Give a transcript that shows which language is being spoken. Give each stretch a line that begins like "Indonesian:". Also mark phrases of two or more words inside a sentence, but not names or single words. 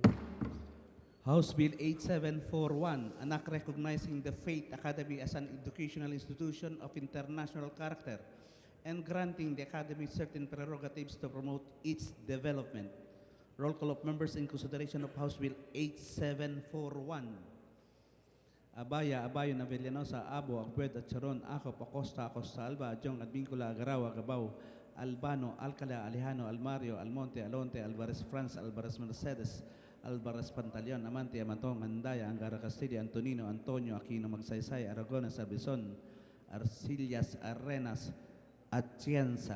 English: House Bill 8741, an act recognizing the Faith Academy as an educational institution of international character and granting the Academy certain prerogatives to promote its development. Roll call of members in consideration of House Bill 8741. Abaya, Abayon, Avellanosa, Abo, Agbueda, Charon, Acop, Acosta, Alba, Adjong, Advincula, Agaraw, Agabao, Albano, Alcala, Alejano, Almario, Almonte, Alonte, Alvarez France, Alvarez Mercedes, Alvarez Pantaleon, Amante, Amatong, Andaya, Angara Castilla, Antonino, Antonio, Aquino, Magsaysay, Aragones, Albizon, Arcillas Arenas Atienza.